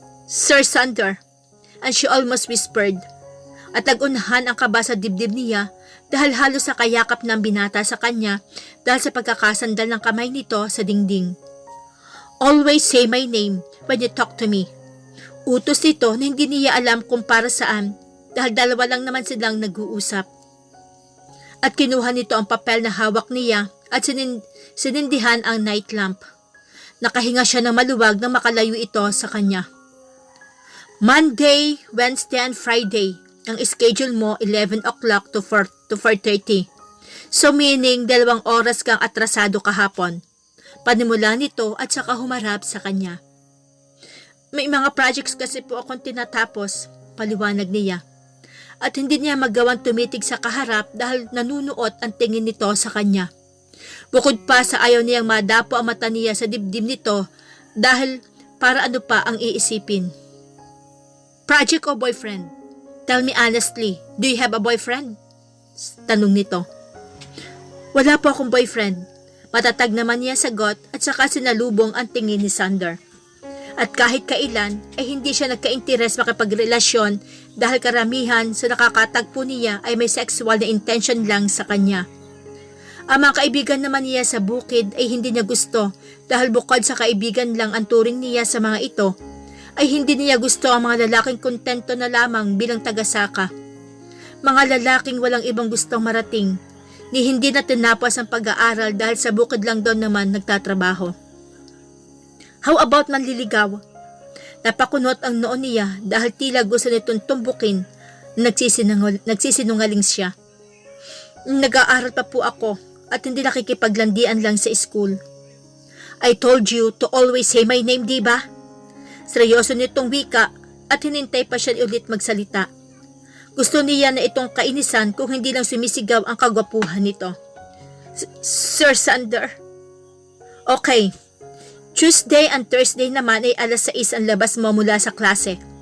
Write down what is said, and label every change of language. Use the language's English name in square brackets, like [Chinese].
[English] Sir Sander, and she almost whispered. [Filipino] At nagunahan ang kaba sa dibdib niya dahil halos sa kayakap ng binata sa kanya dahil sa pagkakasandal ng kamay nito sa dingding. [English] Always say my name when you talk to me. [Filipino] Utos nito na hindi niya alam kung para saan dahil dalawa lang naman silang nag-uusap. At kinuha nito ang papel na hawak niya at sinindihan ang night lamp. Nakahinga siya ng maluwag nang makalayo ito sa kanya. [English] Monday, Wednesday, and Friday. [Filipino] Ang schedule mo 11 o'clock to 4:30. So meaning 2 oras kang atrasado kahapon. Panimula nito at saka humarap sa kanya. May mga projects kasi po akong tinatapos, paliwanag niya. At hindi niya magawang tumitig sa kaharap dahil nanunuot ang tingin nito sa kanya. Bukod pa sa ayaw niyang madapo ang mata niya sa dibdib nito dahil para ano pa ang iisipin. Project o boyfriend? [English] Tell me honestly, do you have a boyfriend? [Filipino] Tanong nito. Wala po akong boyfriend. Matatag naman niya sagot at saka sinalubong ang tingin ni Sander. At kahit kailan hindi siya nagka-interes makipagrelasyon dahil karamihan sa nakakatagpo niya ay may sexual na intention lang sa kanya. Ang mga kaibigan naman niya sa bukid ay hindi niya gusto dahil bukod sa kaibigan lang ang turing niya sa mga ito, ay hindi niya gusto ang mga lalaking kontento na lamang bilang tagasaka. Mga lalaking walang ibang gustong marating, ni hindi na tinapos ang pag-aaral dahil sa bukid lang doon naman nagtatrabaho. [English] How about [Filipino] manliligaw? Napakunot ang noon niya dahil tila gusto nitong tumbukin na nagsisinungaling siya. Nag-aaral pa po ako at hindi nakikipaglandian lang sa school. [English] I told you to always say my name, diba? [Filipino] Seryoso nitong wika at hinintay pa siya ulit magsalita. Gusto niya na itong kainisan kung hindi lang sumisigaw ang kagwapuhan nito. Sir Sander. Okay. [English] Tuesday and Thursday [Filipino] naman ay 6:00 ang labas mo mula sa klase.